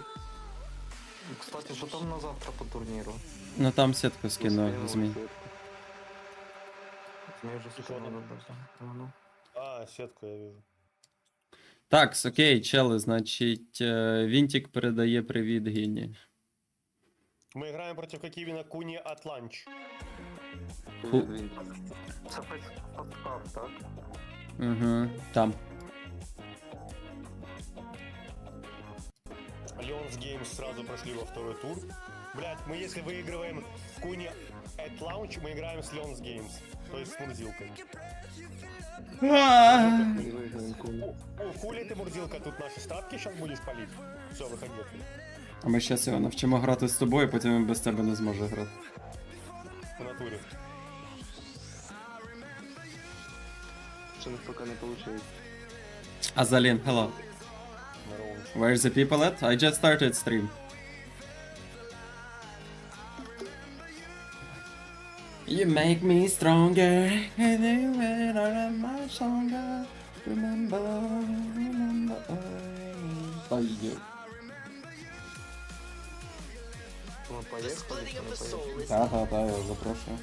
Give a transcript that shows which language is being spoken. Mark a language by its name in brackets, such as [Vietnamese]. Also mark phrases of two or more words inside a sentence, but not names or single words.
[Ukrainian] Кстати, що там на завтра по турніру? Ну там сітку скину, змій. Змій вже скинули. Ну. [Russian] А, сетку я вижу. [Ukrainian] Так, окей, чели, значить, Вінтік передає привіт Гіні. [Russian] Мы играем против Кокивина Куни от Ланч. [Ukrainian] Це фейскап, так? Угу, там. [Russian] Леонс Геймс сразу прошли во второй тур. Блять, мы если выигрываем Куни at Launch, мы играем с Леонс Геймс. То есть с Мурзилкой. О, хули ты, Мурзилка, тут наши ставки сейчас будешь палить? Все, выходи отсюда. [Ukrainian] А ми зараз його навчимо грати з тобою, потім він без тебе не зможе грати. [Russian] В натуре. [Ukrainian] Це поки не виходить. Азалін, [English] hello. Where's the people at? I just started stream. You make me stronger, and then I'm much stronger. Remember. [Ukrainian] Ой. Ну, поїхали, чи не поїхали? Так, я запрошую.